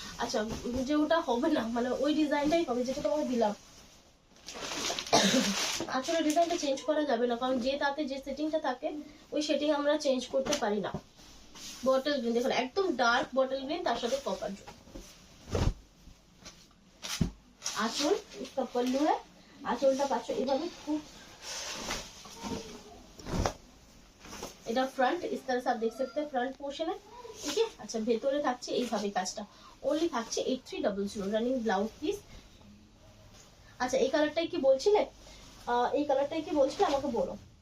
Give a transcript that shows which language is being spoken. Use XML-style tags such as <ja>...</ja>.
<bn>আচ্ছা যে ওটা হবে না মানে ওই ডিজাইনটাই হবে যেটা তোমাকে দিলাম। আঁচলের ডিজাইনটা চেঞ্জ করা যাবে না, কারণ যে তাতে যে সেটিংটা থাকে ওই সেটিং আমরা চেঞ্জ করতে পারি না। বটল গ্রিন দেখুন একদম ডার্ক বটল গ্রিন, তার সাথে কপার জোন। আঁচল</bn> <hi>इसका पल्लू है,</hi> <bn>আঁচলটা পাচ্ছ এভাবে খুব, এটা ফ্রন্ট</bn> <hi>इस तरह से आप देख सकते हैं, फ्रंट पोर्शन है, ठीक है।</hi> <bn>আচ্ছা ভেতরে থাকছে এইভাবে কাজটা, ওনলি থাকছে 8300 রানিং ব্লাউজ পিস। আচ্ছা এই কালারটাই কি বলছিলে, এই কালারটাই কি বলছিলে আমাকে বলো।</bn>